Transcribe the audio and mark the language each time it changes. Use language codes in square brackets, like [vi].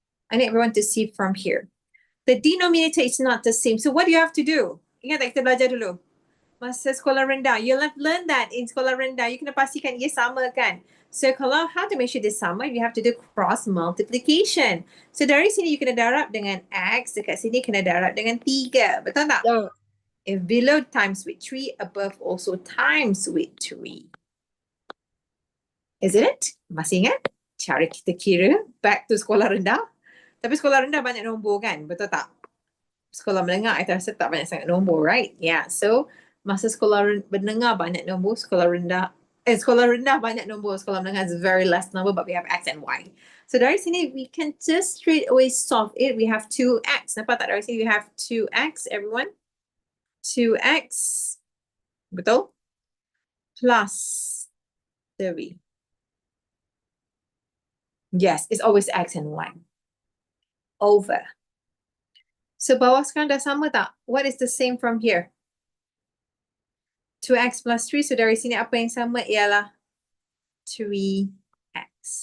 [en] I need everyone to see from here. The denominator is not the same. So what do you have to do? [ms] Ingat tak kita belajar dulu? Masa sekolah rendah. [en] You'll have learned that in sekolah rendah. You [ms] kena pastikan ia sama kan? [en] So kalau how to make sure dia sama, you have to do cross multiplication. [ms] So dari sini you kena darab dengan x, dekat sini kena darab dengan 3. Betul tak? [en] Yeah. If below times with 3, above also times with 3. Isn't it? [ms] Masih ingat? Cara kita kira back to sekolah rendah. Tapi sekolah rendah banyak nombor kan? Betul tak? Sekolah menengah, I rasa tak banyak sangat nombor, right? Yeah, so masa sekolah menengah banyak nombor, sekolah rendah banyak nombor, sekolah menengah is very less number, [en] but we have x and y. So dari sini, we can just straight away solve it. We have 2x. [ms] Nampak tak dari sini? [en] We have 2x, everyone. 2x, betul? Plus 3. Yes, it's always x and y. Over. [ms] So bawah sekarang dah sama tak? [en] What is the same from here? 2x plus 3. [ms] So dari sini apa yang sama ialah 3x.